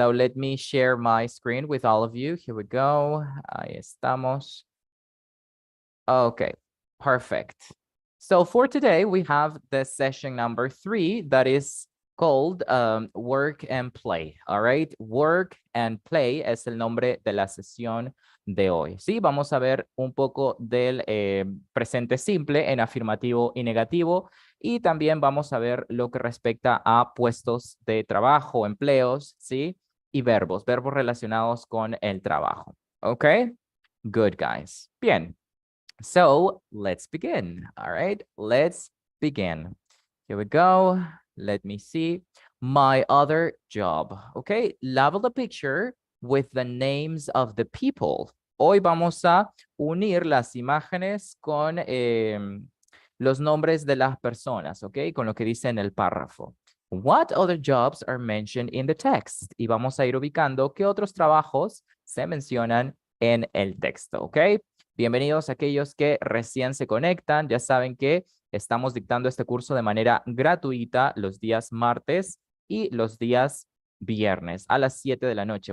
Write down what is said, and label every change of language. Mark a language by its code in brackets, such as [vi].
[en] So let me share my screen with all of you. Here we go. [es] Ahí estamos. [en] Okay, perfect. So for today, we have the session number 3 that is called Work and Play. All right, [es] Work and Play es el nombre de la sesión de hoy. Sí, vamos a ver un poco del presente simple en afirmativo y negativo. Y también vamos a ver lo que respecta a puestos de trabajo, empleos, ¿sí? Y verbos relacionados con el trabajo. [en] ¿Ok? Good, guys. [es] Bien. [en] So, let's begin. All right, let's begin. Here we go. Let me see. My other job. Okay, level the picture with the names of the people. [es] Hoy vamos a unir las imágenes con los nombres de las personas, ¿ok? Con lo que dice en el párrafo. [en] What other jobs are mentioned in the text? [es] Y vamos a ir ubicando qué otros trabajos se mencionan en el texto, ¿ok? Bienvenidos a aquellos que recién se conectan. Ya saben que estamos dictando este curso de manera gratuita los días martes y los días viernes a las 7 de la noche.